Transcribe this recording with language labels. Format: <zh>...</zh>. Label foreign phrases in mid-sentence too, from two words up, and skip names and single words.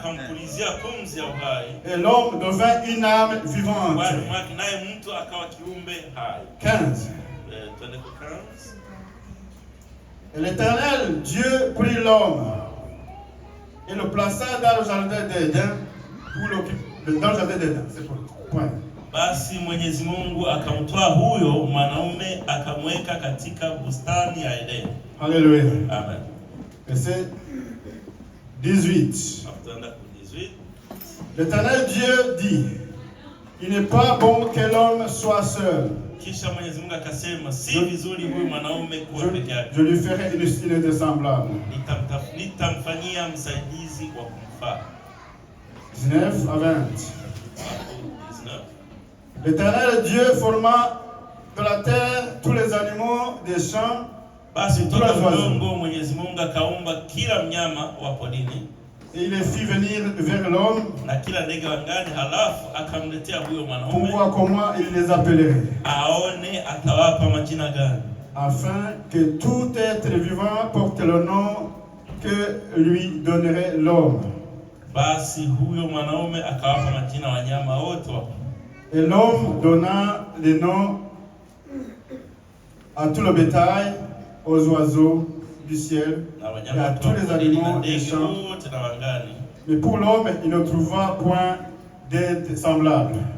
<fr>Et l'homme devint une âme vivante. 15. Et l'Éternel Dieu prit l'homme et le plaça dans le jardin d'Éden pour l'occuper. Dans le jardin d'Éden, c'est pour point.</fr> <sw>Basi Mwenyezi Mungu akamtoa huyo mwanaume akamweka katika bustani ya Edeni.</sw> <fr>Alléluia. Amen. Verset 18. L'Éternel Dieu dit, il n'est pas bon que l'homme soit seul.</fr> <sw>Kisha Mwenyezi Mungu akasema si vizuri huyu mwanaume kuwa peke yake.</sw> <fr>Je lui ferai une de semblable.</fr> <sw>Nitamfanyia msaidizi wa kumfaa.</sw> <fr>19 à 20. L'Éternel Dieu forma de la terre tous les animaux des champs.</fr> <sw>Basi toka udongo Mwenyezi Mungu akaumba kila mnyama wa porini.</sw> <fr>Et il les fit venir vers l'homme.</fr> <sw>Na kila ndege wa angani, halafu akamletea huyo mwanaume.</sw> <fr>Pour voir comment il les appellerait.</fr> <sw>Aone atawapa majina gani.</sw> <fr>Afin que tout être vivant porte le nom que lui donnerait l'homme.</fr> <sw>Basi huyo mwanaume akawapa majina wanyama wote.</sw> <fr>Et l'homme donna les noms à tout le bétail, aux oiseaux du ciel et à tous les animaux des champs. Mais pour l'homme, il ne trouva point d'aide semblable.</fr>